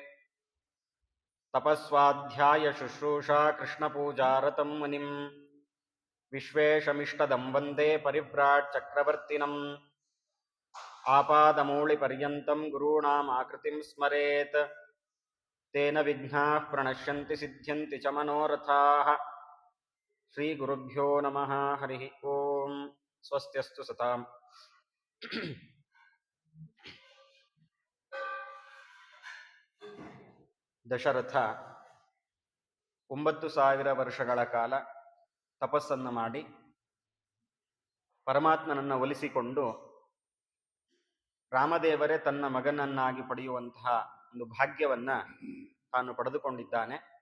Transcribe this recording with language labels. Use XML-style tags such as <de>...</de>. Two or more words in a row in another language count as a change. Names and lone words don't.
<sa>तपस्वाध्यायशुश्रूषा कृष्णपूजारतं मुनिं विश्वेशमिष्टदं वन्दे परिव्राट् चक्रवर्तिनम्। आपादमूलिपर्यन्तं गुरूणामाकृतिं स्मरेत् तेन विघ्नाः प्रणश्यन्ति सिद्ध्यन्ति च मनोरथाः। श्रीगुरुभ्यो नमः। हरिः ओम्। स्वस्त्यस्तु सताम्।</sa> <kn>ದಶರಥ 9,000 ವರ್ಷಗಳ ಕಾಲ ತಪಸ್ಸನ್ನು ಮಾಡಿ ಪರಮಾತ್ಮನನ್ನು ಒಲಿಸಿಕೊಂಡು ರಾಮದೇವರೇ ತನ್ನ ಮಗನನ್ನಾಗಿ ಪಡೆಯುವಂತಹ ಒಂದು ಭಾಗ್ಯವನ್ನ ತಾನು ಪಡೆದುಕೊಂಡಿದ್ದಾನೆ.</kn>